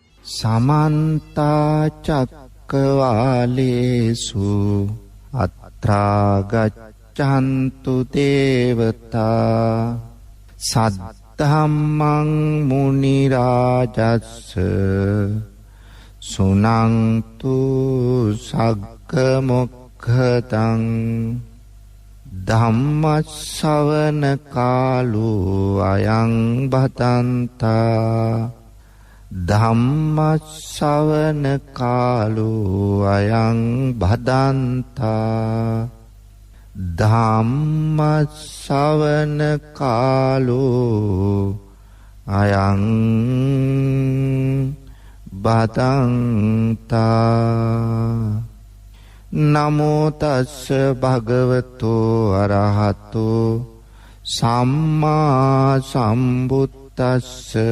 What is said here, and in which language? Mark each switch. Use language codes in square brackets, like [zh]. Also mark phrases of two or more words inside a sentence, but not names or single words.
[pi] समन्त चक्रवालेषु अत्रा गच्छन्तु देवता सद्धम्मं मुनिराजस्स सुनन्तु सग्गमुखतं ධම්මස්සවන කාලෝ අයං බදන්තා ධම්මස්සවන කාලෝ අයං බදන්තා ධම්මස්සවන කාලෝ අයං බදන්තා නමෝ තස්ස භගවතෝ අරහතෝ සම්මා සම්බුද්දස්ස